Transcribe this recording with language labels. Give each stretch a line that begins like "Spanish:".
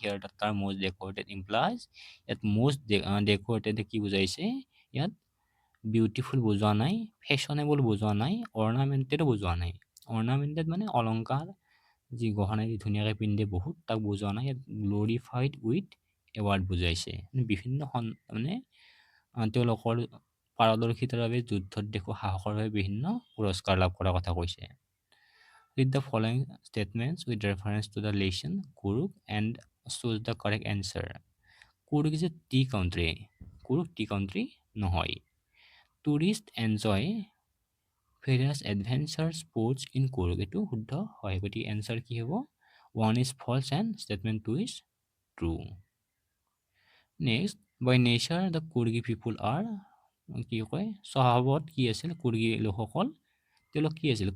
English: Here the term most decorated implies
Assamese: ইয়াত most decorated কি বুজাইছে? ইয়াত বিউটিফুল বুজোৱা নাই, ফেশ্বনেবল বুজোৱা নাই, অৰ্নামেণ্টেডো বুজোৱা নাই। অৰ্নামেণ্টেড মানে অলংকাৰ, যি গহনাই ধুনীয়াকৈ পিন্ধে বহুত, তাক বুজোৱা নাই। ইয়াত গ্ল'ৰিফাইড উইথ এৱাৰ্ড বুজাইছে, বিভিন্ন মানে তেওঁলোকৰ পাৰদৰ্শিতাৰ বাবে যুদ্ধত দেখুওৱা সাহসৰ বাবে বিভিন্ন পুৰস্কাৰ লাভ কৰাৰ কথা কৈছে।
English: Read the following statements with reference to the lesson Kuruk and choose the correct answer. Kuruk is a tea country. Kuruk tea country নহয়। Tourists enjoy various adventure sports in Kuruk.
Assamese: এইটো শুদ্ধ হয়, গতিকে এনচাৰ কি হ'ব?
English: 1 is false and statement 2 is true. Next, by nature the Kurgi people are
Assamese: কি কয়, স্বভাৱত কি আছিল কুৰ্গী লোকসকল? তেওঁলোক কি আছিল?